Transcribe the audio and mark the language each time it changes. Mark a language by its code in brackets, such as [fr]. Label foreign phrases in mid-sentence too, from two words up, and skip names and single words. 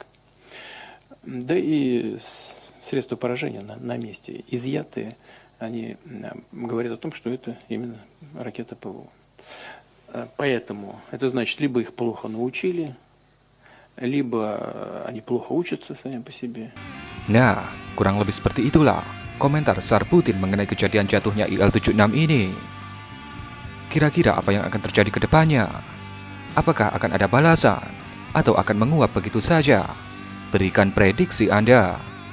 [ru] Да и средства поражения на месте изъяты, они говорят о том, что это именно ракета ПВО. Поэтому это значит, либо их плохо научили, lибо они плохо учатся сами по себе. [id] Nah, kurang lebih seperti itulah komentar Tsar Putin mengenai kejadian jatuhnya IL-76 ini. Kira-kira apa yang akan terjadi ke depannya? Apakah akan ada balasan? Atau akan menguap begitu saja? Berikan prediksi Anda.